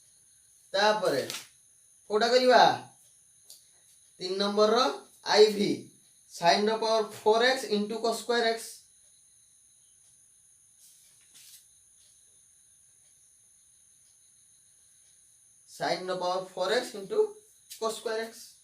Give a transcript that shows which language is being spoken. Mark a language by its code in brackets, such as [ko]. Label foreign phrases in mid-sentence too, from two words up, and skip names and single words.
[or] ତାପରେ କୋଡ଼ା କରିବା 3 ନମ୍ବର ର ଆଇଭି sin ର ପାୱାର 4x [en] into cos square x sin ର ପାୱାର 4x into cos square x